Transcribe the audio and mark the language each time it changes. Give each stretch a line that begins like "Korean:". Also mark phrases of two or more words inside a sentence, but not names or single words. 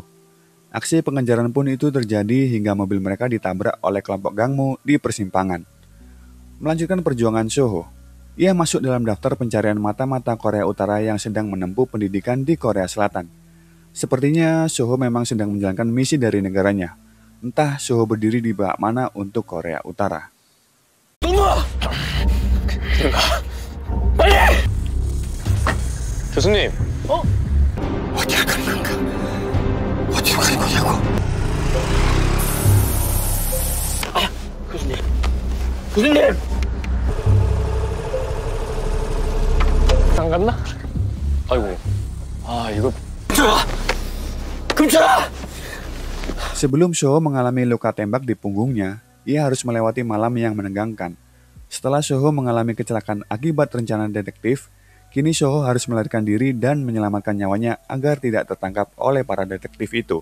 Indonesian: Aksi pengejaran pun itu terjadi hingga mobil mereka ditabrak oleh kelompok Gangmu di persimpangan. Melanjutkan perjuangan Soho, ia masuk dalam daftar pencarian mata-mata Korea Utara yang sedang menempuh pendidikan di Korea Selatan. Sepertinya Soho memang sedang menjalankan misi dari negaranya. Entah Soho berdiri di bawah mana untuk Korea Utara.
Korean: 빨리! 교수님. 어디로 가는 건가? 어디로 가는 거냐고? 교수님. 안 갔나? 아이고. 이거. 금철아!
Indonesian: Sebelum Soho mengalami luka tembak di punggungnya, ia harus melewati malam yang menegangkan. Setelah Soho mengalami kecelakaan akibat rencana detektif, kini Soho harus melarikan diri dan menyelamatkan nyawanya agar tidak tertangkap oleh para detektif itu.